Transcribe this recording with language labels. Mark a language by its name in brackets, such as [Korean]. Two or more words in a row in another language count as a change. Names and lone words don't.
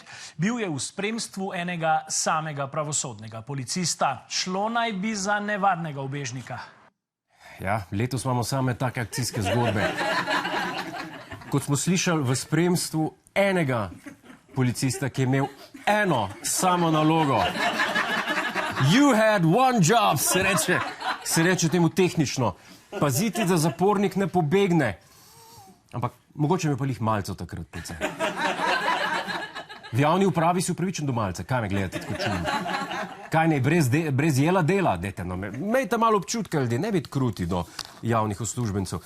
[Slovenian] Bil je v spremstvu enega samega pravosodnega policista. Šlo naj bi za nevarnega ubežnika. Ja, letos imamo same take akcijske zgodbe. Kot smo slišali, v spremstvu enega policista, ki je imel eno samo nalogo. [English] You had one job, [Slovenian] se reče temu tehnično. Paziti, da zapornik ne pobegne. Ampak mogoče me pa lih malce takrat pece. V javni upravi si upravičen do malce. Kaj me gledate tako čudno? Kaj ne, brez jela dela? Dajte, no, imejte malo občutka, ljudje, ne biti kruti do javnih uslužbencev.